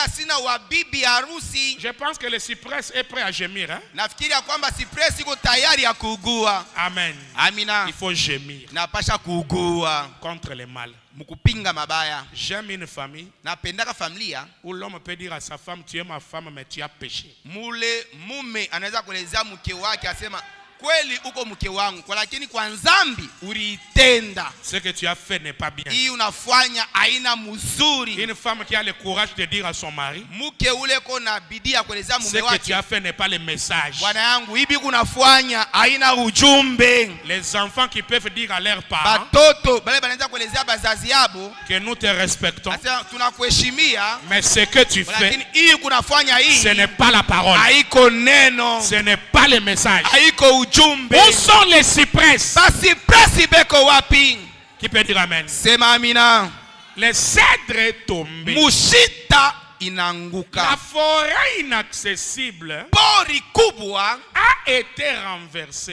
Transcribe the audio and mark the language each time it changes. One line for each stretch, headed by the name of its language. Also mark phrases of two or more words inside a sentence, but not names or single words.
French: Je pense que le cyprès est prêt à gémir. Hein? Amen. Il faut gémir contre le mal. J'aime une famille où l'homme peut dire à sa femme, tu es ma femme mais tu as péché.
Swahili: Kweli uko mke wangu kwa lakini kwa nzambi uliitenda.
French: Ce que tu as fait n'est pas bien.
Swahili: Hii unafanya haina mzuri.
French: Une femme qui a le courage de dire à son mari,
Swahili: mke ule kona bidii ya kueleza mume wake,
French: ce que tu as fait n'est pas le message.
Swahili: Bwana yangu hivi kunafanya haina ujumbe.
French: Les enfants qui peuvent dire à leurs parents,
Swahili: batoto bale banaanza kuelezea bazazi yabo,
French: que nous te respectons, tunakuheshimia, mais ce que tu fais,
Swahili: lakini hii kunafanya hii,
French: ce n'est pas la parole.
Swahili: Haiko neno.
French: Ce n'est pas le message. Haiko où sont les cyprès? Qui peut dire amen? Les cèdres est tombé. La forêt inaccessible a été renversée.